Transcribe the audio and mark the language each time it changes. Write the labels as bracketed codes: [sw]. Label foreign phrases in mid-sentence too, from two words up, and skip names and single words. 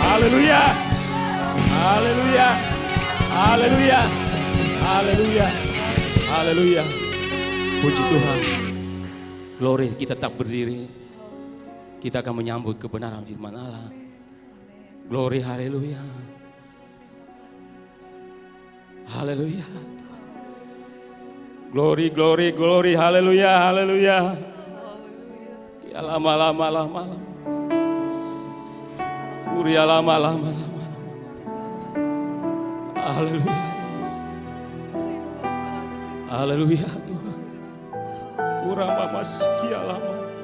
[id] Haleluya. Haleluya. Haleluya. Haleluya. Haleluya. Puji Tuhan. Glory, kita tetap berdiri. Kita akan menyambut kebenaran firman Allah. Glory, haleluya. Haleluya. Glory, glory, glory, haleluya, haleluya. Ya lama, lama, lama, lama. Kuria lama, lama, lama. Haleluya. Haleluya Tuhan. Kurang mama sekian lama.